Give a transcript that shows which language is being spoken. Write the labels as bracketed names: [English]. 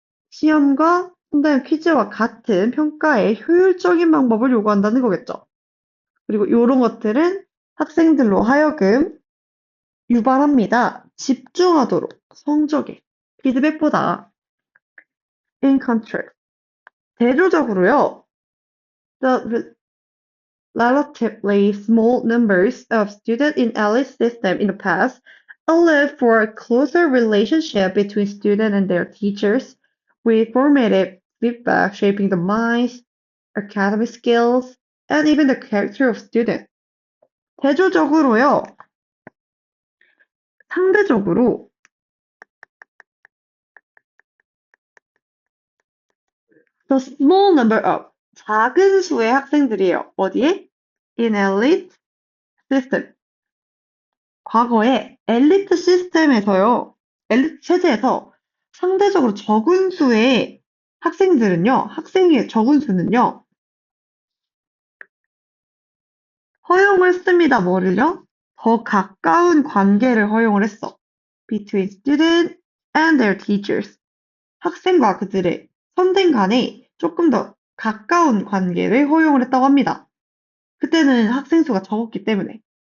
[Korean] 시험과 선다형 퀴즈와 같은 평가의 효율적인 방법을 요구한다는 거겠죠. 그리고 이런 것들은 학생들로 하여금 유발합니다. 집중하도록 성적에 피드백보다 [English] in contrast. [Korean] 대조적으로요. [English] The relatively small numbers of students in elite system in the past allowed for a closer relationship between students and their teachers, with formative feedback shaping the minds, academic skills, and even the character of students. [Korean] 대조적으로요, 상대적으로 [English] the small number of [Korean] 작은 수의 학생들이에요. 어디에? [English] In elite system. [Korean] 과거에 엘리트 시스템에서요, 엘리트 체제에서 상대적으로 적은 수의 학생들은요, 학생의 적은 수는요, 허용을 했습니다. 뭐를요? 더 가까운 관계를 허용을 했어. [English] Between student and their teachers. [Korean] 학생과 그들의 선생 간에 조금 더 가까운 관계를 허용을 했다고 합니다. 그때는 학생 수가 적었기 때문에.